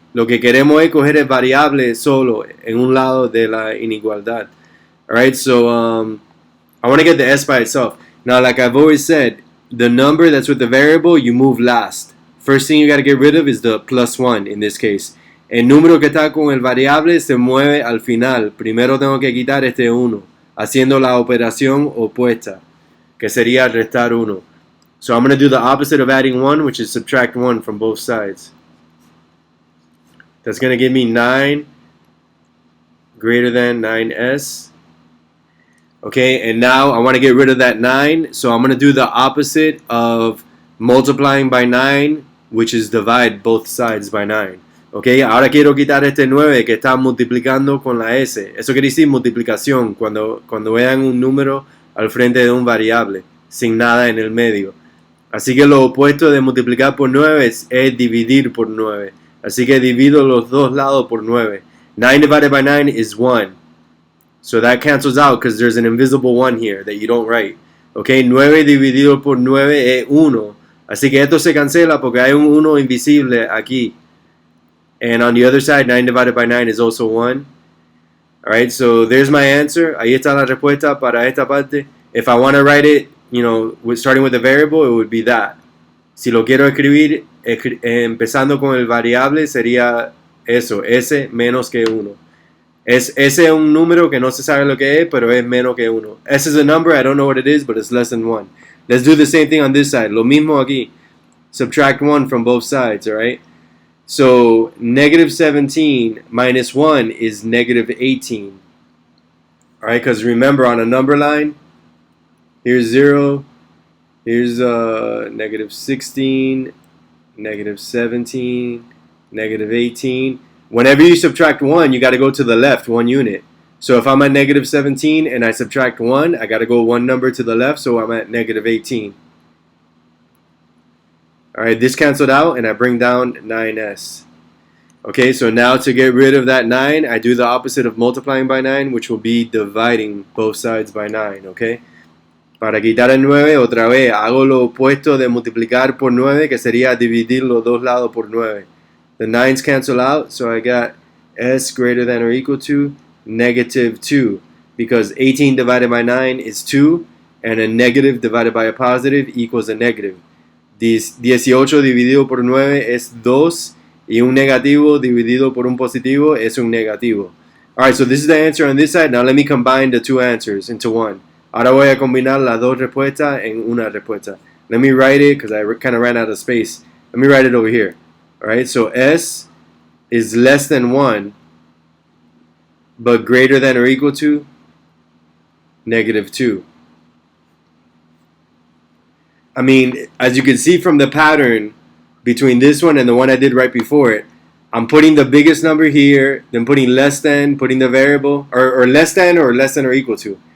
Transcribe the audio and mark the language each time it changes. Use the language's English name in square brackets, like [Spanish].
[Spanish] Lo que queremos es coger el variable solo en un lado de la inigualdad. [English] Alright, so I want to get the s by itself. Now, like I've always said, the number that's with the variable, you move last. First thing you got to get rid of is the +1 in this case. [Spanish] El número que está con el variable se mueve al final. Primero tengo que quitar este 1, haciendo la operación opuesta, que sería restar 1. [English] So I'm going to do the opposite of adding 1, which is subtract 1 from both sides. That's going to give me 9 greater than 9s. Okay, and now I want to get rid of that 9, so I'm going to do the opposite of multiplying by 9, which is divide both sides by 9. [Spanish] Okay, ahora quiero quitar este 9 que está multiplicando con la s. Eso quiere decir multiplicación, cuando vean un número al frente de un variable, sin nada en el medio. Así que lo opuesto de multiplicar por 9 es dividir por 9. Así que divido los dos lados por 9. [English] 9 divided by 9 is 1. So that cancels out because there's an invisible 1 here that you don't write. [Spanish] Okay, 9 dividido por 9 es 1. Así que esto se cancela porque hay un 1 invisible aquí. [English] And on the other side, 9 divided by 9 is also 1. Alright, so there's my answer. [Spanish] Ahí está la respuesta para esta parte. [English] If I want to write it, starting with the variable, it would be that. [Spanish] Si lo quiero escribir empezando con el variable, sería eso, s menos que 1. S es un número que no se sabe lo que es, pero es menos que 1. [English] S is a number, I don't know what it is, but it's less than 1. Let's do the same thing on this side. [Spanish] Lo mismo aquí. [English] Subtract 1 from both sides, alright? So, negative 17 minus 1 is negative 18. Alright, because remember on a number line, here's 0, here's negative 16, negative 17, negative 18. Whenever you subtract 1, you got to go to the left 1 unit. So if I'm at negative 17 and I subtract 1, I got to go 1 number to the left, so I'm at negative 18. Alright, this canceled out and I bring down 9s. Okay, so now to get rid of that 9, I do the opposite of multiplying by 9, which will be dividing both sides by 9, okay? [Spanish] Para quitar el 9, otra vez, hago lo opuesto de multiplicar por 9, que sería dividir los dos lados por 9. [English] The 9's cancel out, so I got s greater than or equal to negative 2, because 18 divided by 9 is 2, and a negative divided by a positive equals a negative. [Spanish] 18 dividido por 9 es 2, y un negativo dividido por un positivo es un negativo. [English] Alright, so this is the answer on this side. Now let me combine the two answers into one. [Spanish] Ahora voy a combinar las dos respuestas en una respuesta. [English] Let me write it, because I kind of ran out of space. Let me write it over here. Alright, so s is less than 1, but greater than or equal to negative 2. I mean, as you can see from the pattern between this one and the one I did right before it, I'm putting the biggest number here, then putting less than, putting the variable, or less than or equal to.